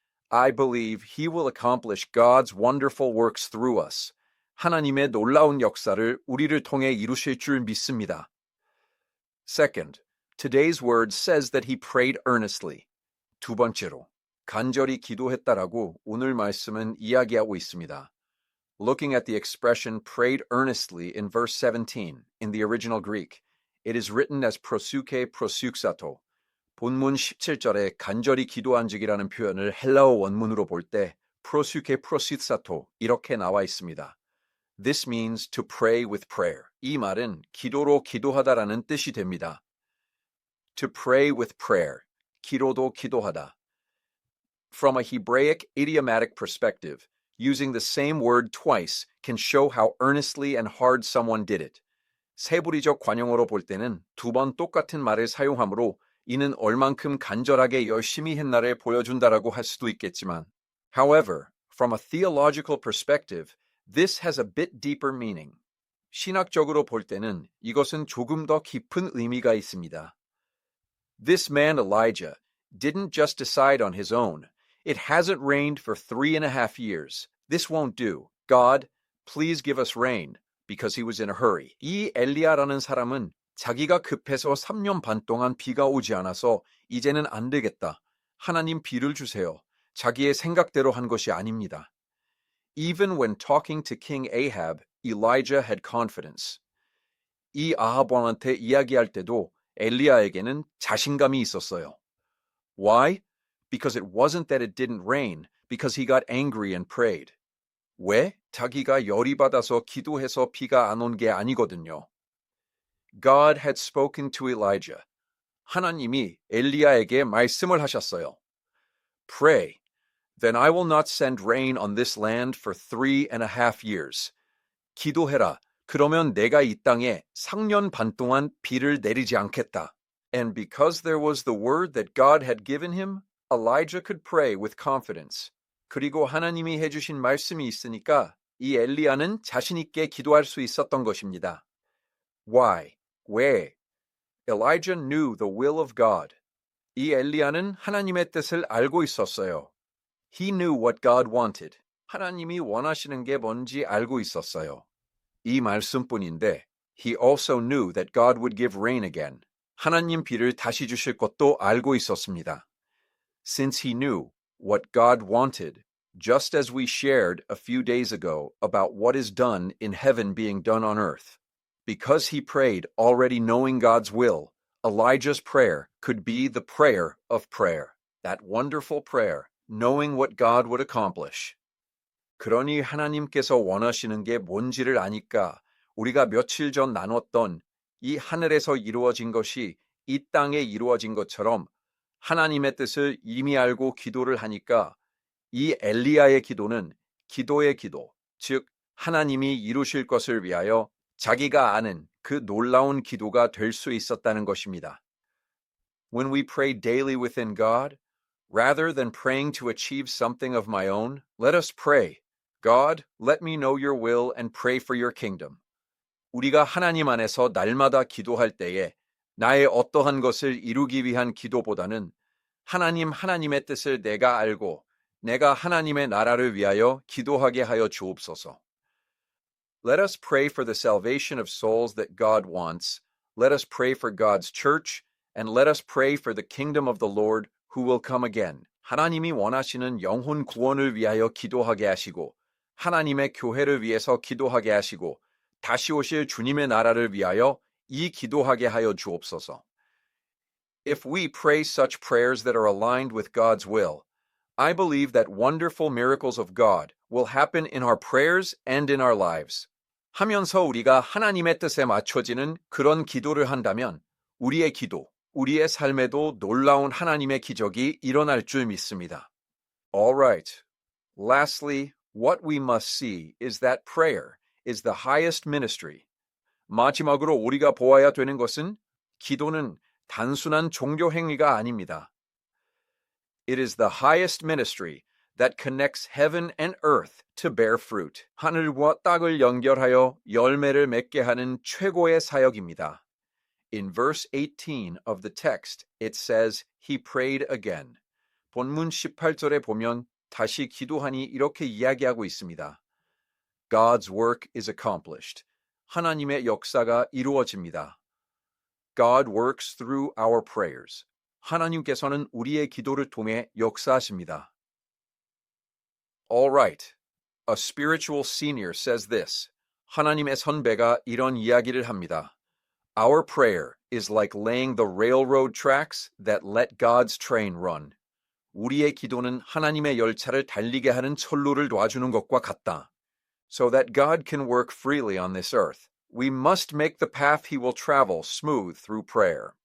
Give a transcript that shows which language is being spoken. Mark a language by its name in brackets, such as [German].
[English] I believe he will accomplish God's wonderful works through us. [Korean] 하나님의 놀라운 역사를 우리를 통해 이루실 줄 믿습니다. [English] Second, today's word says that he prayed earnestly. [Korean] 두 번째로, 간절히 기도했다라고 오늘 말씀은 이야기하고 있습니다. [English] Looking at the expression prayed earnestly in verse 17 in the original Greek, it is written as prosuke prosuxato. [Korean] 본문 17절에 간절히 기도한 적이라는 표현을 헬라어 원문으로 볼 때 prosuke prosuxato 이렇게 나와 있습니다. [English] This means to pray with prayer. [Korean] 이 말은 기도로 기도하다라는 뜻이 됩니다. [English] To pray with prayer. [Korean] 기도도 기도하다. [English] From a Hebraic idiomatic perspective, using the same word twice can show how earnestly and hard someone did it. [Korean] 세부리적 관용어로 볼 때는 두 번 똑같은 말을 사용하므로 이는 얼만큼 간절하게 열심히 했나를 보여준다라고 할 수도 있겠지만, [English] however, from a theological perspective, This has a bit deeper meaning. [Korean] 신학적으로 볼 때는 이것은 조금 더 깊은 의미가 있습니다. [English] This man Elijah didn't just decide on his own. It hasn't rained for 3.5 years. This won't do. God, please give us rain, because he was in a hurry. [Korean] 이 엘리야라는 사람은 자기가 급해서 3년 반 동안 비가 오지 않아서 이제는 안 되겠다. 하나님 비를 주세요. 자기의 생각대로 한 것이 아닙니다. [English] Even when talking to King Ahab, Elijah had confidence. [Korean] 이 아합 왕한테 이야기할 때도 엘리야에게는 자신감이 있었어요. [English] Why? Because it wasn't that it didn't rain, because he got angry and prayed. [Korean] 왜? 자기가 열이 받아서 기도해서 비가 안 온 게 아니거든요. [English] God had spoken to Elijah. [Korean] 하나님이 엘리야에게 말씀을 하셨어요. [English] Pray, then I will not send rain on this land for 3.5 years. [Korean] 기도해라. 그러면 내가 이 땅에 3년 반 동안 비를 내리지 않겠다. [English] And because there was the word that God had given him, Elijah could pray with confidence. [Korean] 그리고 하나님이 해주신 말씀이 있으니까 이 엘리야는 자신 있게 기도할 수 있었던 것입니다. [English] Why? [Korean] 왜? [English] Elijah knew the will of God. [Korean] 이 엘리야는 하나님의 뜻을 알고 있었어요. [English] He knew what God wanted. [Korean] 하나님이 원하시는 게 뭔지 알고 있었어요. 이 말씀뿐인데, [English] he also knew that God would give rain again. [Korean] 하나님 비를 다시 주실 것도 알고 있었습니다. [English] Since he knew what God wanted, just as we shared a few days ago about what is done in heaven being done on earth. Because he prayed already knowing God's will, Elijah's prayer could be the prayer of prayer. That wonderful prayer, knowing what God would accomplish. [Korean] 그러니 하나님께서 원하시는 게 뭔지를 아니까 우리가 며칠 전 나눴던 이 하늘에서 이루어진 것이 이 땅에 이루어진 것처럼 하나님의 뜻을 이미 알고 기도를 하니까 이 엘리야의 기도는 기도의 기도, 즉 하나님이 이루실 것을 위하여 자기가 아는 그 놀라운 기도가 될 수 있었다는 것입니다. [English] When we pray daily within God, rather than praying to achieve something of my own, let us pray. God, let me know your will and pray for your kingdom. [Korean] 우리가 하나님 안에서 날마다 기도할 때에 나의 어떠한 것을 이루기 위한 기도보다는 하나님의 뜻을 내가 알고 내가 하나님의 나라를 위하여 기도하게 하여 주옵소서. [English] Let us pray for the salvation of souls that God wants. Let us pray for God's church, and let us pray for the kingdom of the Lord who will come again. [Korean] 하나님이 원하시는 영혼 구원을 위하여 기도하게 하시고 하나님의 교회를 위해서 기도하게 하시고 다시 오실 주님의 나라를 위하여 이 기도하게 하여 주옵소서. [English] If we pray such prayers that are aligned with God's will, I believe that wonderful miracles of God will happen in our prayers and in our lives. [Korean] 하면서 우리가 하나님의 뜻에 맞춰지는 그런 기도를 한다면 우리의 기도, 우리의 삶에도 놀라운 하나님의 기적이 일어날 줄 믿습니다. [English] All right. Lastly, what we must see is that prayer is the highest ministry. [Korean] 마지막으로 우리가 보아야 되는 것은 기도는 단순한 종교 행위가 아닙니다. [English] It is the highest ministry that connects heaven and earth to bear fruit. [Korean] 하늘과 땅을 연결하여 열매를 맺게 하는 최고의 사역입니다. [English] In verse 18 of the text, it says, he prayed again. [Korean] 본문 18절에 보면 다시 기도하니 이렇게 이야기하고 있습니다. [English] God's work is accomplished. [Korean] 하나님의 역사가 이루어집니다. [English] God works through our prayers. [Korean] 하나님께서는 우리의 기도를 통해 역사하십니다. [English] All right. A spiritual senior says this. [Korean] 하나님의 선배가 이런 이야기를 합니다. [English] Our prayer is like laying the railroad tracks that let God's train run. [Korean] 우리의 기도는 하나님의 열차를 달리게 하는 철로를 놔주는 것과 같다. [English] So that God can work freely on this earth, we must make the path he will travel smooth through prayer.